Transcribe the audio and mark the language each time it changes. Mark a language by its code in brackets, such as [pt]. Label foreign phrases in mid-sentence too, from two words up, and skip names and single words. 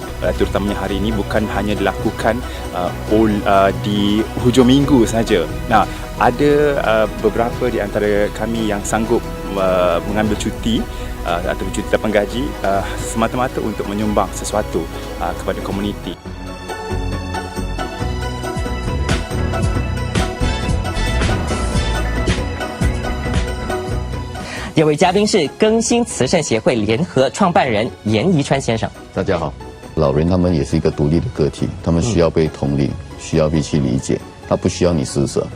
[ms] Terutamanya hari ini bukan hanya dilakukan di hujung minggu saja. Nah, ada beberapa di antara kami yang sanggup mengambil cuti atau cuti dapat gaji semata-mata untuk menyumbang sesuatu kepada komuniti. [zh] 第二位嘉宾是更新慈善协会联合创办人严宜川先生。大家好，老人他们也是一个独立的个体，他们需要被同理，需要被去理解，他不需要你施舍。